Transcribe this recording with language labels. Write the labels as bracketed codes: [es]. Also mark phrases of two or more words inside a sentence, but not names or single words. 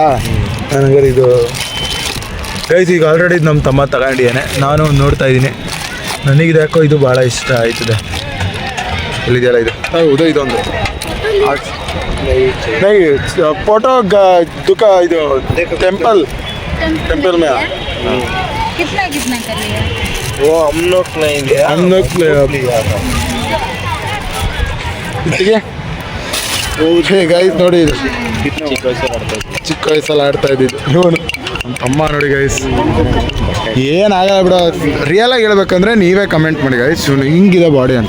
[kn] ನಾನು ಹಂಗಾರೆ ಇದು ಗೈಸ್ ಈಗ ಆಲ್ರೆಡಿ ನಮ್ಮ ತಮ್ಮ ತಗೊಂಡಿದ್ದಾನೆ, ನಾನು ನೋಡ್ತಾ ಇದ್ದೀನಿ. ನನಗಿದೆ ಯಾಕೋ ಇದು ಭಾಳ ಇಷ್ಟ ಆಯ್ತದೆ. ಇಲ್ಲಿದೆಯಲ್ಲ ಇದು, ಹೌದು ಇದೊಂದು ಫೋಟೋ ದುಃಖ. ಇದು ಟೆಂಪಲ್ में [hi] कितना कर लिया? वो हम लोग नहीं लिया, हम लोग [kn] ಗೈಸ್ ನೋಡಿ, ಚಿಕ್ಕ ವಯಸ್ಸಲ್ಲಿ ಆಡ್ತಾ ಇದ್ದಿದ್ದು ಇವನು ನಮ್ಮ ತಮ್ಮ. ನೋಡಿ ಗೈಸ್, ಏನಾಗಲ್ಲ ಬಿಡ. ರಿಯಲ್ ಆಗಿ ಹೇಳ್ಬೇಕಂದ್ರೆ ನೀವೇ ಕಮೆಂಟ್ ಮಾಡಿ ಗೈಸ್, ಇವನು ಹಿಂಗಿದೆ ಬಾಡಿ ಅಂತ.